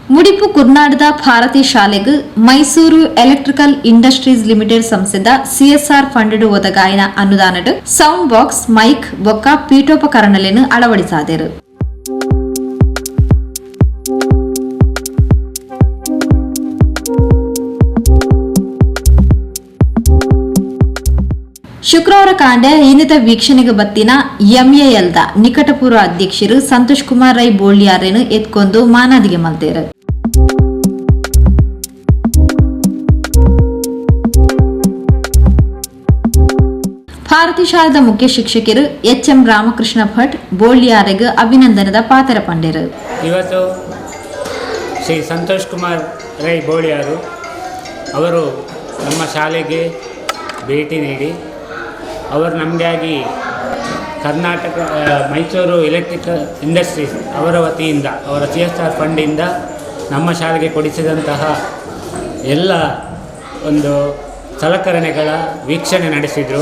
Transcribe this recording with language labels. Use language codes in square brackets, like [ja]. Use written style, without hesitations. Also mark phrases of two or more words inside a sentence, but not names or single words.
[tcy] ಮುಡಿಪು ಕುರ್ನಾಡದ ಭಾರತಿ ಶಾಲೆಗೆ ಮೈಸೂರು ಎಲೆಕ್ಟ್ರಿಕಲ್ ಇಂಡಸ್ಟ್ರೀಸ್ ಲಿಮಿಟೆಡ್ ಸಂಸ್ಥೆದ [en] CSR fund [tcy] ಒದಗಾಯಿನ ಅನುದಾನಡ್ [en] sound box mic [tcy] ಬೊಕ್ಕ ಪೀಠೋಪಕರಣಗಳನ್ನು ಅಳವಡಿಸಾದರು. ಶುಕ್ರವಾರ ಕಾಂಡೆ ಇನ್ನಿತ ವೀಕ್ಷಣೆಗೆ ಬತ್ತಿನ ಎಂಎಎಲ್ದ ನಿಕಟಪೂರ್ವ ಅಧ್ಯಕ್ಷರು ಸಂತೋಷ್ ಕುಮಾರ್ ರೈ ಬೋಳ್ಯಾರನ್ನು ಎತ್ಕೊಂಡು ಮಾನಾದಿಗೆ ಮಲ್ತೇರು. ಭಾರತಿ ಶಾಲೆದ ಮುಖ್ಯ ಶಿಕ್ಷಕರು ಎಚ್ಎಂ ರಾಮಕೃಷ್ಣ ಭಟ್ ಬೋಳ್ಯಾರಿಗೆ ಅಭಿನಂದನದ ಪಾತ್ರ ಪಂಡರು. [kn] ಇವತ್ತು ಶ್ರೀ ಸಂತೋಷ್ ಕುಮಾರ್ ರೈ ಬೋಳ್ಯಾರು ಅವರು ನಮ್ಮ ಶಾಲೆಗೆ ಭೇಟಿ ನೀಡಿ ಅವರು ನಮಗಾಗಿ ಕರ್ನಾಟಕ ಮೈಸೂರು ಎಲೆಕ್ಟ್ರಿಕಲ್ ಇಂಡಸ್ಟ್ರೀಸ್ ಅವರ ವತಿಯಿಂದ ಅವರ ಸಿಎಸ್ಆರ್ ಫಂಡಿಂದ ನಮ್ಮ ಶಾಲೆಗೆ ಕೊಡಿಸಿದಂತಹ ಎಲ್ಲ ಒಂದು ಸಲಕರಣೆಗಳ ವೀಕ್ಷಣೆ ನಡೆಸಿದರು.